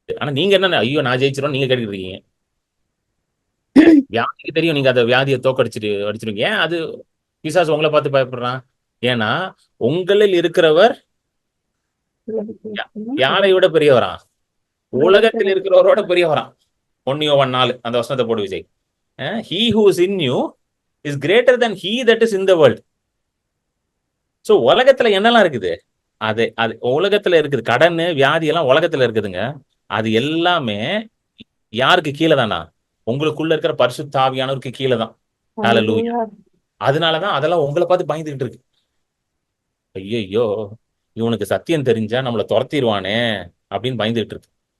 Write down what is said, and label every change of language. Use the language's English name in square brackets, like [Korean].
[Tamil] ஆனா நீங்க என்ன, ஐயோ நான் ஜெயிச்சிருவோம் நீங்க கேட்டுட்டு இருக்கீங்க. வியாதிக்கு தெரியும் நீங்க அந்த வியாதியை அடிச்சிருவீங்க. ஏன்? அது பிசாசு உங்களை பார்த்து பயப்படுறான்? ஏன்னா உங்களில் இருக்கிறவர் யாரை விட பெரியவரா? உலகத்தில் இருக்கிறவரோட பெரியவரா. 1 யோவான் 4 அந்த வசனத்தை போடு Vijay. [English] He who is in you is greater than he that is in the world. [Tamil] So உலகத்துல என்னெல்லாம் இருக்குது? அது அது உலகத்துல இருக்குது. கடன், வியாதி எல்லாம் உலகத்துல இருக்குதுங்க. அது எல்லாமே யாருக்கு கீழே தானா? உங்களுக்குள்ள இருக்கிற பரிசுத்த ஆவியானவருக்கு கீழே தான். ஹalleluya. அதனாலதான் அதெல்லாம் உங்களை பார்த்து பயந்துகிட்டு இருக்கு. ஐயோ, இவனுக்கு சத்தியம் தெரிஞ்சா நம்மளை துரத்திடுவானே அப்படின்னு பயந்துகிட்டு இருக்கு.